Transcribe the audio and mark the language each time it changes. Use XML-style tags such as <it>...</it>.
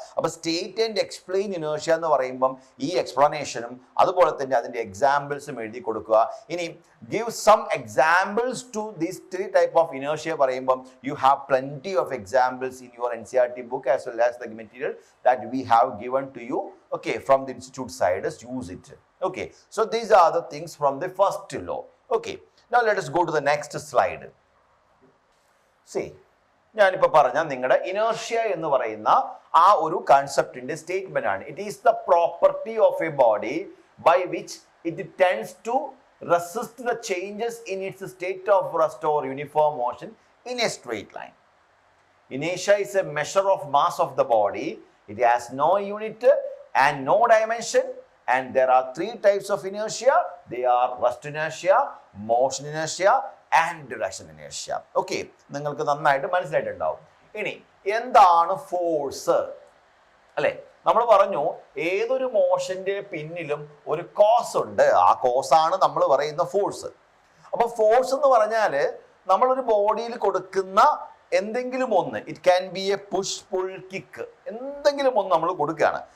<ml>അപ്പൊ</ml> <en>state and explain inertia</en> <ml>എന്ന് പറയുമ്പം ഈ എക്സ്പ്ലനേഷനും അതുപോലെ തന്നെ അതിന്റെ എക്സാമ്പിൾസും എഴുതി കൊടുക്കുക.</ml> <en>ഇനി give some examples to these three type of inertia പറയുമ്പം you have plenty of examples in your NCERT book as well as the material that we have given to you, okay, from the institute side. Just use it. Okay, so these are the things from the first law. Okay, now let us go to the next slide.</en> <ml>See, ഞാനിപ്പോ പറഞ്ഞ നിങ്ങളുടെ inertia എന്ന് പറയുന്ന ആ ഒരു കൺസെപ്റ്റിന്റെ statement ആണ്.</ml> <en>It is the property of a body by which it tends to resist the changes in its state of rest or uniform motion in a straight line. Inertia is a measure of mass of the body. It has no unit and no dimension, and there are three types of inertia. They are rest inertia, motion inertia and direction inertia.</en> <ml>Okay, നിങ്ങൾക്ക് നന്നായിട്ട് മനസ്സിലായിട്ടുണ്ടാവും. ഇനി എന്താണ് force അല്ലെ? നമ്മൾ പറഞ്ഞു ഏതൊരു മോഷന്റെ പിന്നിലും ഒരു കോസ് ഉണ്ട്. ആ കോസ് ആണ് നമ്മൾ പറയുന്ന ഫോഴ്സ്. അപ്പൊ ഫോഴ്സ് എന്ന് പറഞ്ഞാല് നമ്മളൊരു ബോഡിയിൽ കൊടുക്കുന്ന എന്തെങ്കിലും ഒന്ന്,</ml> <en>it can be a push pull kick,</en> <ml>എന്തെങ്കിലും ഒന്ന് നമ്മൾ കൊടുക്കുകയാണ്.</ml>